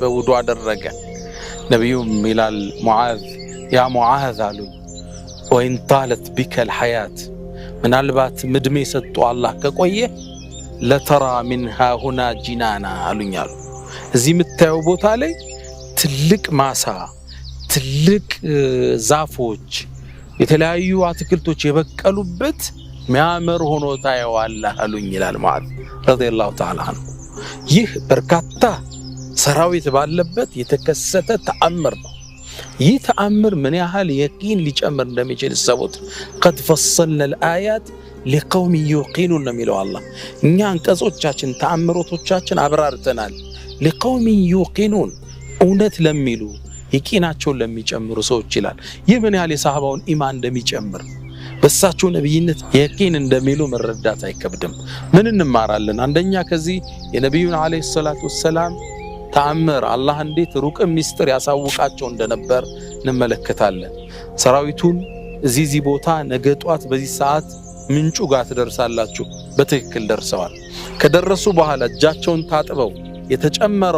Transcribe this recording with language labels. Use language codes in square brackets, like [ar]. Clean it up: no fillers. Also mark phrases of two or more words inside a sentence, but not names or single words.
[am] ውዱ አደረገ። ነቢዩም ይላል ሙዓዝ ያ ሙዓዝ አሉ [ar] وإن طالت بك حياة፣ [am] ምናልባት ምድሜ ሰጥቶ አላህ ከቆየ [ar] لترى ما هاهنا جنانا [am] አሉኛሉ። እዚህ የምታየው ቦታ ላይ ትልቅ ማሳ፣ ትልቅ ዛፎች፣ የተለያዩ አትክልቶች የበቀሉበት ሚያምር ሆኖ ታየዋለህ አሉኝ ይላል ሙዓዝ [ar] رضي الله تعالى عنه። [am] ይህ በርካታ ሰራዊት ባለበት የተከሰተ ተአምር ነው። ይህ ተአምር ምን ያህል የቂን ሊጨምር እንደሚችል ሰቡት። [ar] قد فصلنا الآيات لقوم يوقنون [am] ነው የሚለው አላህ። እኛ አንቀጾቻችን ተአምሮቶቻችን አብራርተናል። [ar] لقوم يوقنون [am] እውነት ለሚሉ የቂናቸውን ለሚጨምሩ ሰዎች ይላል። ይህ ምን ያህል የሰሃባውን ኢማን እንደሚጨምር በሳቸው ነብይነት የቂን እንደሚሉ መረዳት አይከብድም። ምን እንማራለን? አንደኛ ከዚህ የነብዩን [ar] عليه الصلاة والسلام [am] ተአምር አላህ እንዴት ሩቅ ሚስጥር ያሳውቃቸው እንደነበር እንመለከታለን። ሰራዊቱን እዚህ ቦታ ነገ ጧት በዚህ ሰዓት ምንጩ ጋር ትደርሳላችሁ። በትክክል ደርሰዋል። ከደረሱ በኋላ እጃቸውን ታጥበው የተጨመረው